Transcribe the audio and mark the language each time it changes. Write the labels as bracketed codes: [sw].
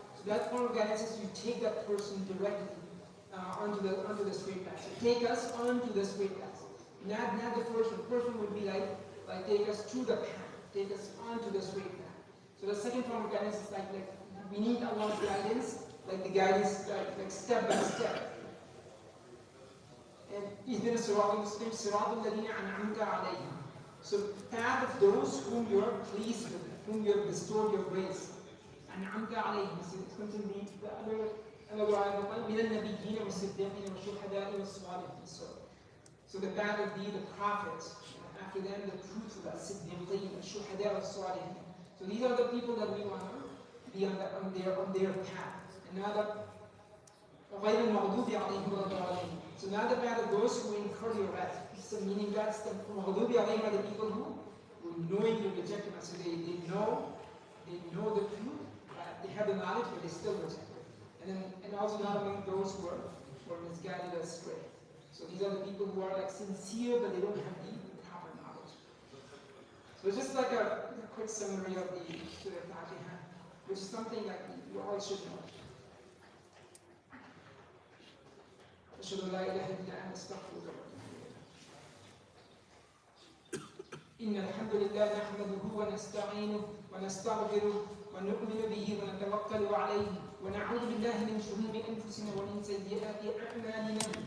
[en] So that form of guidance is you take that person directly onto the straight path. So take us onto the straight path. Not the first one. The first one would be like take us to the path. Take us onto the straight path. So the second form of guidance is like we need Allah's guidance, like the guidance like step by step. And [ar] اهدنا الصراط المستقيم صراط الذين أنعمت عليهم. [en] So path of those whom you are pleased with, whom you have bestowed your grace. [ar] أنعمت عليهم. [en] So it comes in another ayah, [ar] من النبيين والصديقين والشهداء والصالحين. [en] So the path would be the prophets. After them, the truthful, as-siddiqeen, as-shuhada, as-salihin. So these are the people that we want to be on their path. And now [ar] غَيْرِ الْمَغْضُوبِ عَلَيْهِمْ وَلَا الضَّالِّينَ. [en] So now the path of those who incur your wrath. So meaning that's the [ar] مَغْضُوبِ عَلَيْهِمْ [en] are the people who knowingly reject Him. So they know the truth, they have the knowledge, but they still reject it. And also not among those who are misguided astray. So these are the people who are like sincere, but they don't have the proper knowledge. So it's just like a quick summary of the Surah Fatiha, which is something like you all should know. [ar] أشهد أن لا إله إلا أنت أستغفرك وأتوب إليك. إن الحمد لله نحمده ونستعينه ونستغفره ونؤمن به ونتوكل عليه ونعوذ بالله من شرور أنفسنا ومن سيئات أعمالنا.